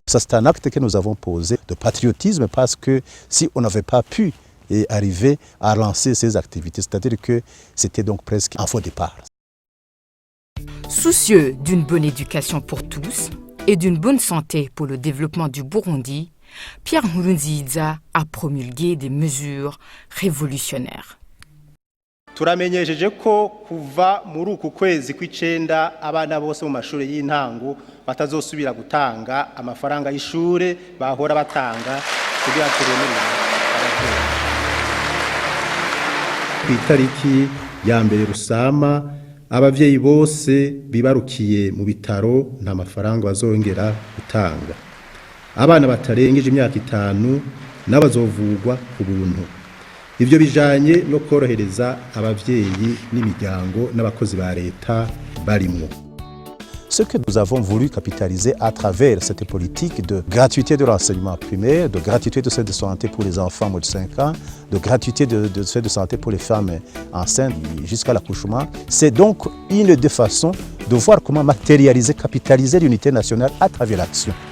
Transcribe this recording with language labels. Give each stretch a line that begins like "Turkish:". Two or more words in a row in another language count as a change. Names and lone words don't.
French: Ça, c'est un acte que nous avons posé de patriotisme parce que si on n'avait pas pu arriver à lancer ces activités, c'est-à-dire que c'était donc presque un faux départ. Soucieux d'une bonne éducation pour tous et d'une bonne santé pour le développement du Burundi, Pierre Nkurunziza a promulgué des mesures révolutionnaires.
Rundi: Turamenyesheje ko kuva muri uku kwezi kw'icenda abana bose mu mashuri y'intango batazosubira gutanga amafaranga y'ishure bahora batanga kugira turemere abavyeyi. Kw'itariki ya mbere Rusama abavyeyi bose bibarukiye mu bitaro nta mafaranga bazongera gutanga. Abana batarengeje imyaka 5 n'abazovugwa ku buntu. Ivyo bijanye no korohereza abavyeyi n'imiryango n'abakozi ba leta barimwo.
French: Ce que nous avons voulu capitaliser à travers cette politique de gratuité de l'enseignement primaire, de gratuité de soins de santé pour les enfants moins de 5 ans, de gratuité de soins de santé pour les femmes enceintes jusqu'à l'accouchement, c'est donc une des façons de voir comment matérialiser, capitaliser l'unité nationale à travers l'action.